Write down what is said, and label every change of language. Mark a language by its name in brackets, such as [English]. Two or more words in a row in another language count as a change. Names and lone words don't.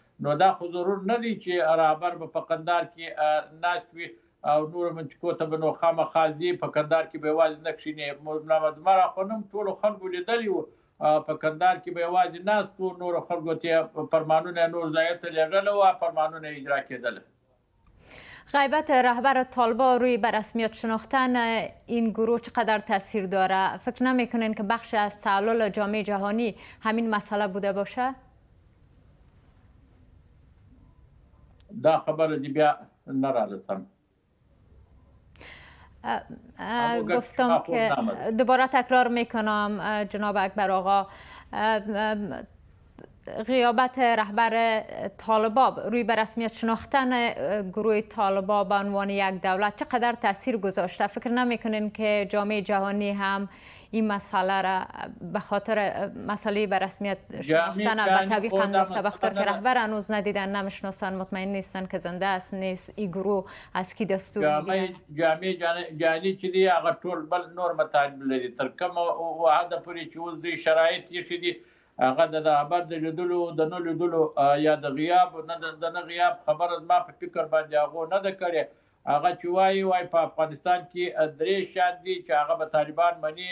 [Pashto] نو دا خو ضرور نه دی چې رهبر به په کندهار کې ناست وي او نورو منطقو ته به نو خامخا ځي. په کندهار کې به یوازې نه کښېني. ملا مدمر اخوانم ټولو خلکو لیدلي وو په کندهار کې به یوازې ناست وو. نورو خلکو ته فرمانونه نور ځایه ته لېږلی وو، فرمانونه اجرا کېدله. [Persian] غیبت رهبر طالبان روی به رسمیت شناختن این گروه چقدر تاثیر داره؟ فکر نمی‌کنین که بخش از تعالل جامعه جهانی همین مسئله بوده باشه؟ [Pashto] دا خبر دی بیا نرالتم. [Persian] گفتم که دوباره تکرار میکنم جناب اکبر آقا، غیابت رهبر طالبان روی به رسمیت شناختن گروه طالبان به عنوان یک دولت چقدر تاثیر گذاشته؟ فکر نمیکنین که جامعه جهانی هم این مسئله را به خاطر مسئله به رسمیت شناختن به تعویق انداخته، به خاطر که رهبر هنوز ندیدن، نمیشناسن، مطمئن نیستن که زنده است نیست، این گروه از کی دستور میگیرن؟ [Pashto] جامعه جهانی چې دی هغه ټول بل نور مطالب لري. تر کومه وعده پورې چې اوس دوی شرایط یې دي هغه د رهبر د لیدلو د نه لیدلو یا د غیاب د نه غیاب خبره زما په فکر باندې هغو نه ده کړې. هغه چې وایي په افغانستان کې درې شیان دي چې هغه به طالبان مني.